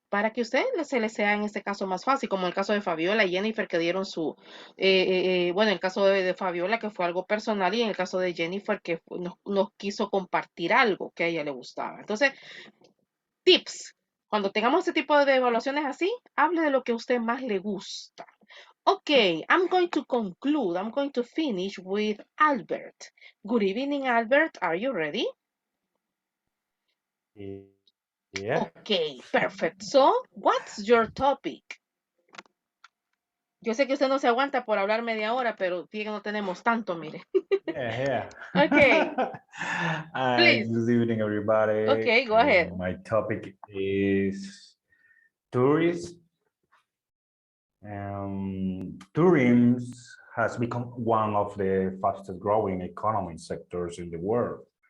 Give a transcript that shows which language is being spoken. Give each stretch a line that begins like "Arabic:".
Spanish: para que usted se le sea en este caso más fácil, como el caso de Fabiola y Jennifer que dieron su, bueno, el caso de Fabiola que fue algo personal y en el caso de Jennifer que nos quiso compartir algo que a ella le gustaba. Entonces, tips, cuando tengamos este tipo de evaluaciones así, hable de lo que a usted más le gusta.
English: Okay, I'm going to conclude, I'm going to finish with Albert. Good evening, Albert. Are you ready? Yeah. Okay, perfect. So, what's your topic?
Spanish: Yo sé que usted no se aguanta por hablar media hora, pero fíjate que no tenemos tanto, mire.
English: Yeah. Okay, please. Good evening, everybody. Okay, go ahead. My topic is tourism. Tourism has become one of the fastest growing economic sectors in the world.